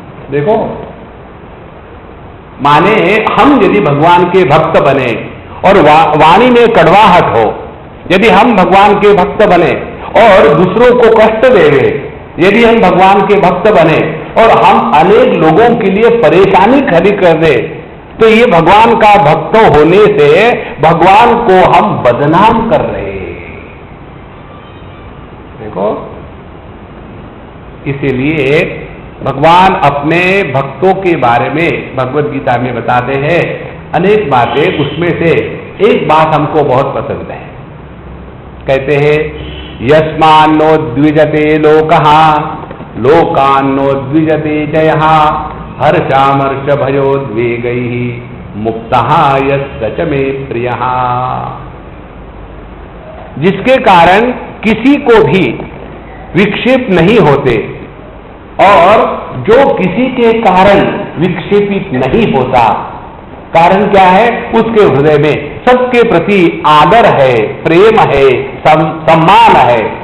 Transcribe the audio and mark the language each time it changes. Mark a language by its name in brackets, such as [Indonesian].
[Hindi] देखो, माने हम यदि भगवान के भक्त बने और वाणी में कड़वाहट हो, यदि हम भगवान के भक्त बने और दूसरों को कष्ट देवे, यदि हम भगवान के भक्त बने और हम अनेक लोगों के लिए परेशानी खड़ी कर दे, तो ये भगवान का भक्त होने से भगवान को हम बदनाम कर रहे हैं। देखो, इसीलिए भगवान अपने भक्तों के बारे में भगवद गीता में बताते हैं अनेक बातें। उसमें से एक बात हमको बहुत पसंद है। कहते हैं [Sanskrit] यस्मान्नो द्विजते लोकः लोकान्नो द्विजते जयः हर्षामर्ष भयोद्वेगैः मुक्तः यस्य च मे प्रियः। [Hindi] जिसके कारण किसी को भी विक्षेप नहीं होते और जो किसी के कारण विक्षेपित नहीं होता, कारण क्या है? उसके हृदय में सबके प्रति आदर है, प्रेम है, सम्मान है।